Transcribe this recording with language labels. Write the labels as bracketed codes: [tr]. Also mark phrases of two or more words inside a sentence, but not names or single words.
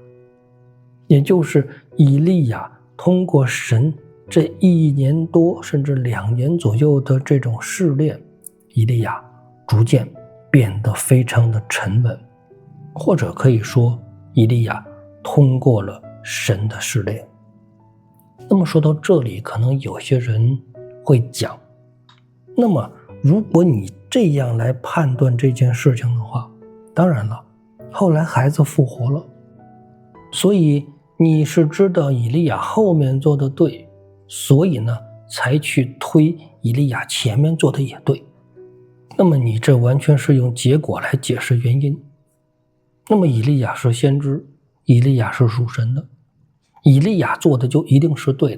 [zh] 也就是以利亞通過神這1年多甚至2年左右的這種試煉，以利亞逐漸變得非常的沉穩，或者可以說以利亞通過了神的試煉。那麼說到這裡，可能有些人會講，那麼如果你這樣來判斷這件事情的話，當然了，後來孩子復活了，所以你是知道以利亞後面做的对，所以呢才去推以利亞前面做的也對，那麼你這完全是用結果來解釋原因。那麼以利亞是先知，以利亞是屬神的，以利亞做的就一定是对的。